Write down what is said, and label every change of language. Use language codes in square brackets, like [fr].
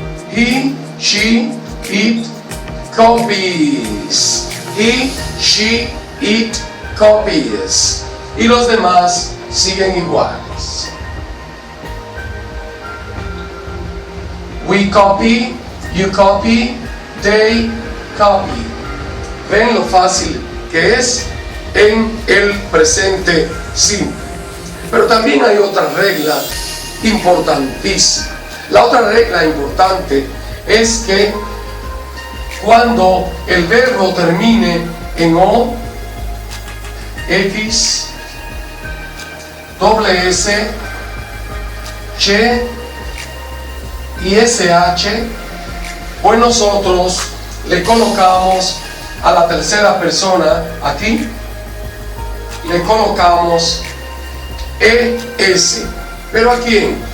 [en] He, she, it, copies. He, she, it, copies. [es] Y los demás siguen iguales. [en] We copy, you copy, they copy. [es] ¿Ven lo fácil que es en el presente simple? Pero también hay otra regla importantísima. La otra regla importante es que cuando el verbo termine en O, X, doble S, Ch y SH, pues nosotros le colocamos a la tercera persona aquí, le colocamos ES. ¿Pero a quién?